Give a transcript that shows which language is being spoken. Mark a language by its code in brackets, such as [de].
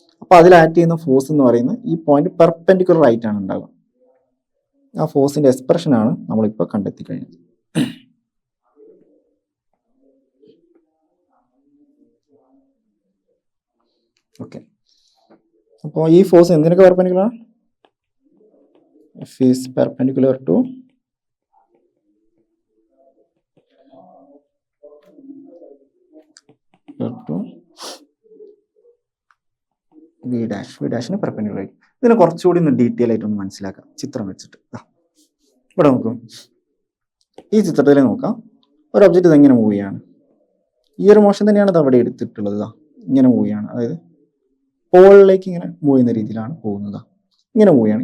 [ml] അപ്പോൾ അതിൽ ആക്ട് ചെയ്യുന്ന ഫോഴ്സ് എന്ന് പറയുന്നത് ഈ പോയിന്റ് പെർപെൻഡിക്കുലർ ആയിട്ടാണ് ഉണ്ടാവുക. ആ ഫോഴ്സിന്റെ എക്സ്പ്രഷനാണ് നമ്മളിപ്പോൾ കണ്ടെത്തി കഴിഞ്ഞത്. ഓക്കെ, അപ്പോൾ ഈ ഫോഴ്സ് എന്തിനൊക്കെ perpendicular? [en] F is perpendicular to V dash. [ml] V dash perpendicular ആയി. ഇതിനെ കുറച്ചുകൂടി ഒന്ന് ഡീറ്റെയിൽ ആയിട്ട് ഒന്ന് മനസ്സിലാക്കാം ചിത്രം വെച്ചിട്ട്. ഇവിടെ നോക്കും, ഈ ചിത്രത്തിൽ നോക്കാം, ഒരു ഒബ്ജക്റ്റ് ഇതെങ്ങനെ മൂവ് ചെയ്യാണ്. ഈ ഒരു മോഷൻ തന്നെയാണ് ഇത് അവിടെ എടുത്തിട്ടുള്ളത്. ഇങ്ങനെ മൂവ് ചെയ്യാണ്, അതായത് പോളിലേക്ക് ഇങ്ങനെ മൂവ് ചെയ്യുന്ന രീതിയിലാണ് പോകുന്നത്. ഇങ്ങനെ മൂവ് ചെയ്യാണ്.